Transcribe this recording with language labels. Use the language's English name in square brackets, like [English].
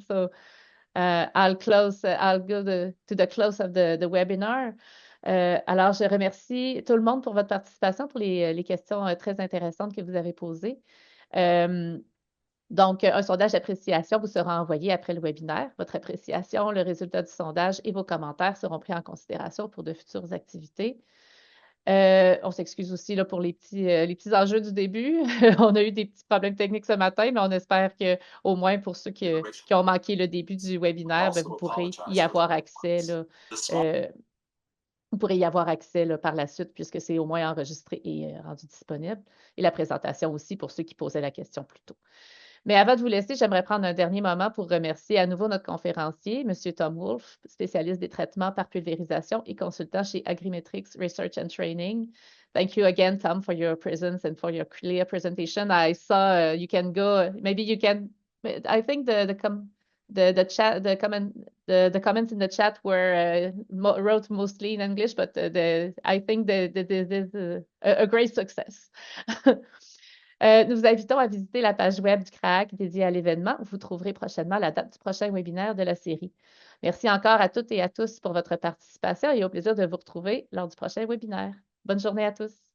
[English] So I'll go to the close of the webinar. [French] Alors, je remercie tout le monde pour votre participation, pour les questions très intéressantes que vous avez posées. Donc, un sondage d'appréciation vous sera envoyé après le webinaire. Votre appréciation, le résultat du sondage et vos commentaires seront pris en considération pour de futures activités. On s'excuse aussi là, pour les petits enjeux du début. On a eu des petits problèmes techniques ce matin, mais on espère qu'au moins pour ceux qui ont manqué le début du webinaire, vous pourrez y avoir accès. Là, vous pourrez y avoir accès là, par la suite, puisque c'est au moins enregistré et rendu disponible. Et la présentation aussi pour ceux qui posaient la question plus tôt. Mais avant de vous laisser, j'aimerais prendre un dernier moment pour remercier à nouveau notre conférencier, M. Tom Wolfe, spécialiste des traitements par pulvérisation et consultant chez Agrimetrix Research and Training, [English] Thank you again, Tom, for your presence and for your clear presentation. I saw you can go, maybe you can, I think the chat, the comments in the chat were wrote mostly in English, but I think this is a great success. [French] Nous vous invitons à visiter la page web du craaq dédiée à l'événement où vous trouverez prochainement la date du prochain webinaire de la série. Merci encore à toutes et à tous pour votre participation et au plaisir de vous retrouver lors du prochain webinaire. Bonne journée à tous.